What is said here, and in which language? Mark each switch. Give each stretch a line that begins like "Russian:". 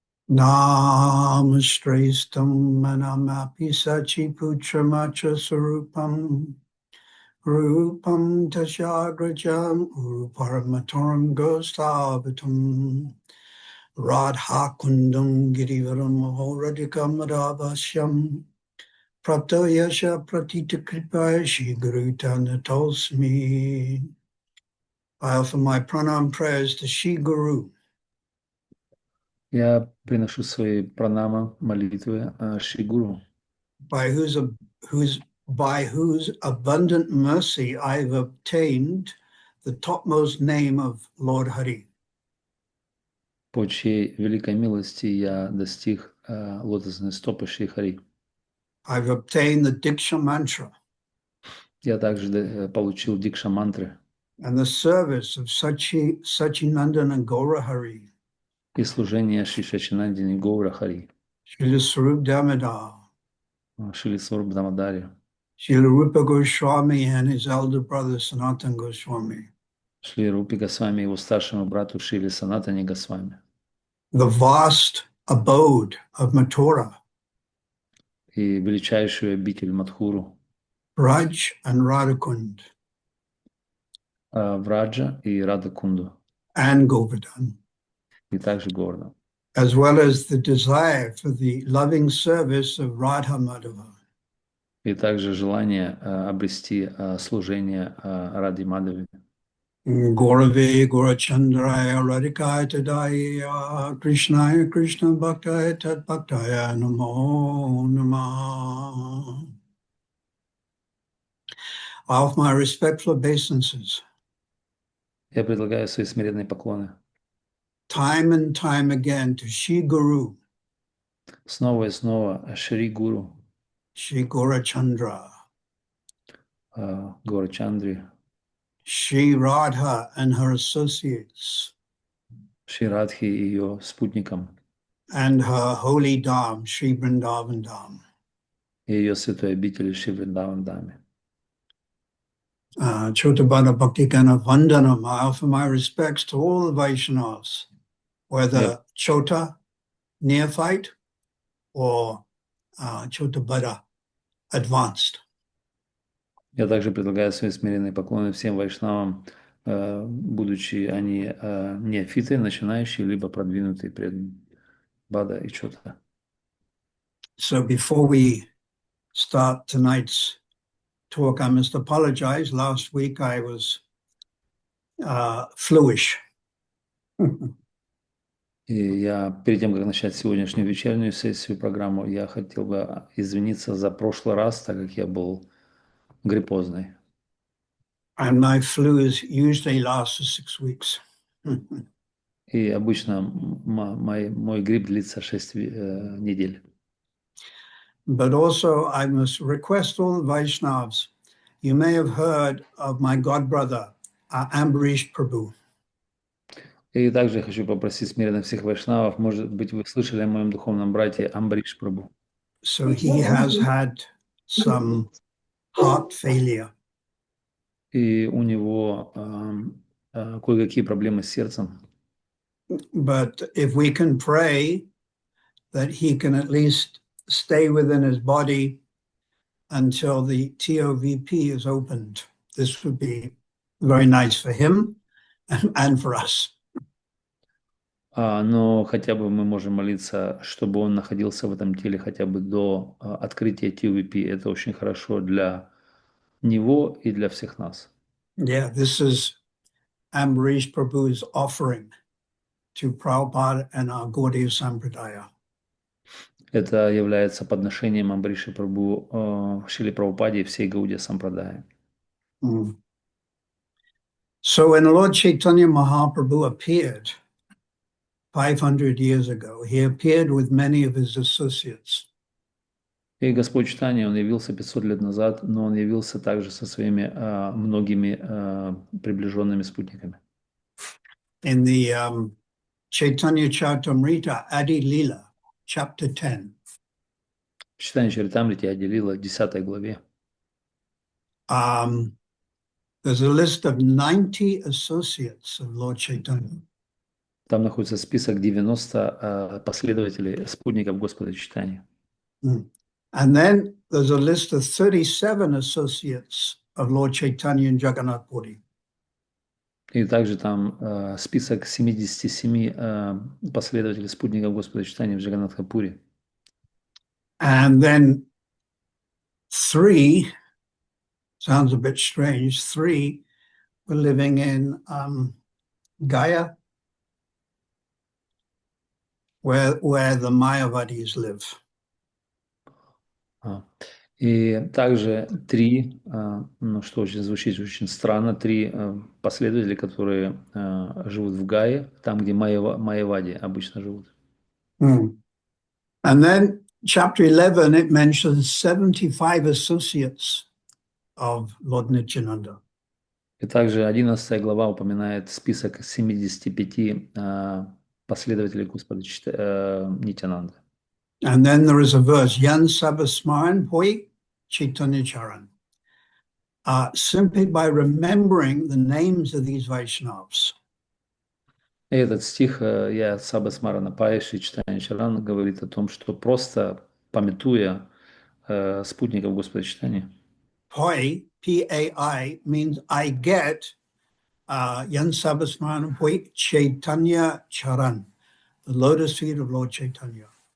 Sanskrit: Namastrastam manamapi sachi putramacha sarupam rupam tashagrajam uruparamatoram gostavatam radha kundam girivaram ahoradikam radavasyam prapto yasha pratita kripaya shri gurutana tosmi.
English: I offer my pranam prayers to Shri Guru.
Russian: Я приношу свои пранамы, молитвы Шри Гуру,
English: By whose abundant mercy I've obtained the topmost name of Lord Hari.
Russian: по чьей великой милости я достиг лотосной стопы Шри Хари.
English: I've obtained the Diksha mantra
Russian: Я также получил дикша мантры
English: and the service of Sachinandana Gaura Hari,
Russian: и служение Шри Шачинандини Гаура Хари,
English: Srila Sarup Damodar,
Russian: Шри Сваруб Дамадари,
English: Srila Rupa Goswami and his elder brother Sanatana Goswami,
Russian: Шри Рупи Госвами и его старшему брату Шри Санатани Госвами,
English: the vast abode of Mathura,
Russian: и величайшую обитель Мадхуру,
English: Braj and Radhakund,
Russian: Враджа и Радакунду,
English: and Govardhan,
Russian: и также Гордон,
English: as well as the desire for the loving service of Radha Madhava.
Russian: и также желание обрести служение Ради Мадхави.
Sanskrit: Gaurave Gaurachandraya Radhikaya Tadaya Krishnaya Krishna Bhaktaya Tat Bhaktaya Namo Namah.
English: I offer my respectful obeisances
Russian: Я предлагаю свои смиренные поклоны
English: time and time again to Shri Guru,
Russian: снова и снова Шри Гуру,
English: Shri Gaurachandra,
Russian: Горачандри,
English: Shri Radha and her associates,
Russian: Шри Радхи и ее спутникам,
English: and her holy Dham, Shri Vrindavan Dham.
Russian: и ее святой обители Шри Вриндаван Даме.
Bangla: Chotabada Bhakti Gana Vandanam.
English: I offer my respects to all the Vaishnavas, whether Chota, neophyte, or Chotabada, advanced.
Russian: Я также предлагаю свои смиренные поклоны всем вайшнавам, будучи они неофиты, начинающие, либо продвинутые пред Бада и Чота.
English: So before we start tonight's talk, I must apologize. Last week I was fluish.
Russian: И я, перед тем, как начать сегодняшнюю вечернюю сессию, программу, я хотел бы извиниться за прошлый раз, так как я был гриппозный.
English: And my flu usually lasts for 6 weeks.
Russian: И обычно мой грипп длится 6 недель.
English: But also I must request all the Vaishnavas. You may have heard of my godbrother, Ambarish Prabhu.
Russian: И также хочу попросить смиренно всех вайшнавов, может быть, вы слышали о моем духовном брате Амбариш Прабху.
English: So he has had some heart failure.
Russian: И у него кое-какие проблемы с сердцем.
English: But if we can pray that he can at least stay within his body until the TOVP is opened, this would be very nice for him and for us.
Russian: Но хотя бы мы можем молиться, чтобы он находился в этом теле хотя бы до открытия TOVP. Это очень хорошо для него и для всех нас.
English: Yeah, this is Ambarish Prabhu's offering to Prabhupada and our Gaudiya Sampradaya.
Russian: Это является подношением Амбариши Прабху Шриле Прабхупаде и всей Гаудия Сампрадая.
English: So when Lord Chaitanya Mahaprabhu appeared 500 years ago, he appeared with many of his associates.
Russian: И Господь Чайтанья, он явился 500 лет назад, но он явился также со своими многими приближенными спутниками.
English: In the Chaitanya Charitamrita Adi Lila, chapter 10,
Russian: В Чайтанья Чаритамрите Ади Лила, 10 главе,
English: there's a list of 90 associates of Lord Chaitanya.
Russian: там находится список 90 последователей, спутников Господа Чайтаньи.
English: And then there's a list of 37 associates of Lord Chaitanya in Jagannath Puri.
Russian: И также там список 77 последователей спутников Господа Чайтаньи в Джаганнатхапуре.
English: And then 3, sounds a bit strange, 3 were living in Gaya, where the Mayavadis live.
Russian: И также 3, ну что очень звучит очень странно, 3 последователя, которые живут в Гае, там, где Майявади обычно живут.
English: And then chapter 11, it mentions 75 associates of Lord Nityananda.
Russian: И также 11 глава упоминает список 75 последователей Господа Нитянанды.
English: And then there is a verse,
Bangla: Yan Sabasmaran Poi Chaitanya Charan.
English: Simply by remembering the names of these Vaishnavas.
Russian: И этот стих
Bangla: Я Сабасмарана Пайши Чайтанья Чаран
Russian: говорит о том, что просто памятуя спутников Господа Чайтаньи.
English: Poi, P-A-I, means I get
Bangla: Yan Sabasmaran Poi Chaitanya Charan,
English: the lotus feet of Lord Chaitanya.